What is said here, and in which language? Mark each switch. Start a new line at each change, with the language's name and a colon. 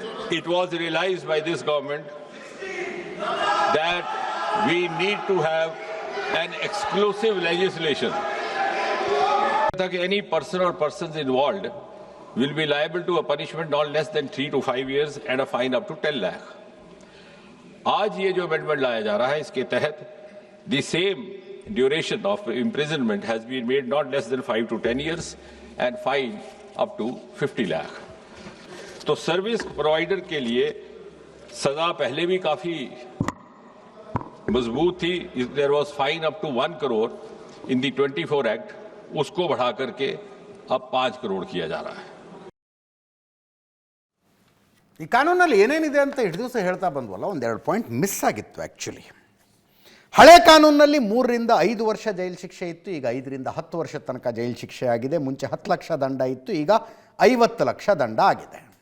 English: It was realized by this government that we need to have an exclusive legislation that any person or persons involved will be liable to a punishment not less than 3 to 5 years and a fine up to 10 lakh.
Hindi: आज ये जो amendment लाया जा रहा है, इसके तहत
English: the same duration of imprisonment has been made not less than 5 to 10 years and fine up to 50 lakh.
Hindi: तो सर्विस प्रोवाइडर के लिए सजा पहले भी काफी मजबूत थी.
English: There was fine up to 1 crore in the 24 act.
Hindi: उसको बढ़ा करके अब 5 करोड़ किया जा रहा है.
Kannada: ಈ ಕಾನೂನಲ್ಲಿ ಏನೇನಿದೆ ಅಂತ ಇಷ್ಟು ದಿವಸ ಹೇಳ್ತಾ ಬಂದ್ವಲ್ಲ, ಒಂದೆರಡು ಪಾಯಿಂಟ್ ಮಿಸ್ ಆಗಿತ್ತು ಆ್ಯಕ್ಚುಲಿ. ಹಳೆ ಕಾನೂನಲ್ಲಿ 3 ರಿಂದ 5 ವರ್ಷ ಜೈಲು ಶಿಕ್ಷೆ ಇತ್ತು, ಈಗ 5 ರಿಂದ 10 ವರ್ಷ ತನಕ ಜೈಲು ಶಿಕ್ಷೆ ಆಗಿದೆ. ಮುಂಚೆ 10 ಲಕ್ಷ ದಂಡ ಇತ್ತು, ಈಗ 50 ಲಕ್ಷ ದಂಡ ಆಗಿದೆ.